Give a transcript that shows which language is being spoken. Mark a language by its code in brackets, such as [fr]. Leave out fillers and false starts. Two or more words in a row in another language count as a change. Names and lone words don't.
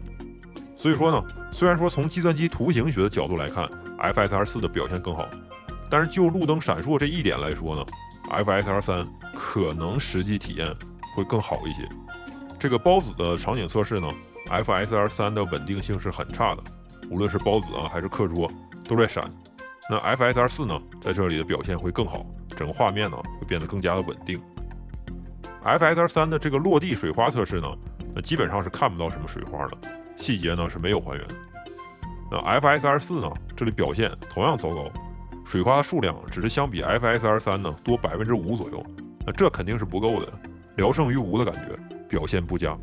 [zh] 所以說呢，雖然說從計算機圖形學的角度來看 ，FSR4 的表現更好，但是就路燈閃爍這一點來說呢 ，FSR3 可能實際體驗會更好一些。這個孢子的場景測試呢 ，FSR3 的穩定性是很差的，無論是孢子啊還是課桌， 都在閃。那 FSR 4 呢，在這裡的表現會更好，整個畫面呢會變得更加的穩定。FSR 3 的這個落地水花測試呢，那基本上是看不到什麼水花的，細節呢是沒有還原。那 FSR 4呢，這裡表現同樣糟糕，水花的數量只是相比 FSR 3呢多5%左右，那這肯定是不夠的，聊勝於無的感覺，表現不佳。